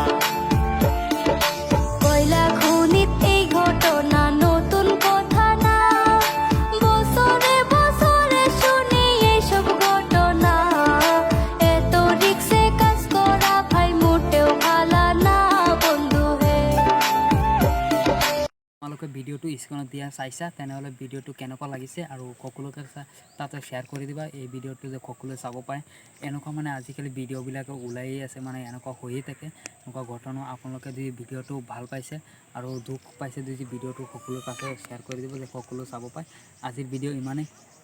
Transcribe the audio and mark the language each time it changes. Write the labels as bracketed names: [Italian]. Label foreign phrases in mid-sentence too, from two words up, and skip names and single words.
[Bangla] কয়লা খনিত এই ঘটনা নতুন কথা না বছরে বছরে শুনি এইসব ঘটনা এত রিক্সে কাজ করা ভাই মোটেও ভালো না বন্ধু হে [Assamese] তোমালোকে ভিডিঅ'টো স্ক্ৰীনত দিয়া চাইছা তেনেহ'লে ভিডিঅ'টো কেনেকুৱা লাগিছে আৰু সকলোকে তাতে শ্বেয়াৰ কৰি দিবা এই ভিডিঅ'টো যে সকলোৱে চাব পাৰে এনেকুৱা মানে আজিকালি ভিডিঅ'বিলাকে ওলাইয়ে আছে মানে এনেকুৱা হৈয়ে থাকে এনেকুৱা ঘটনা আপোনালোকে যদি ভিডিঅ'টো ভাল পাইছে আৰু দুখ পাইছে যদি ভিডিঅ'টো সকলোৰ কাছে শ্বেয়াৰ কৰি দিব যে সকলোৱে চাব পাৰে আজিৰ ভিডিঅ' ইমানেই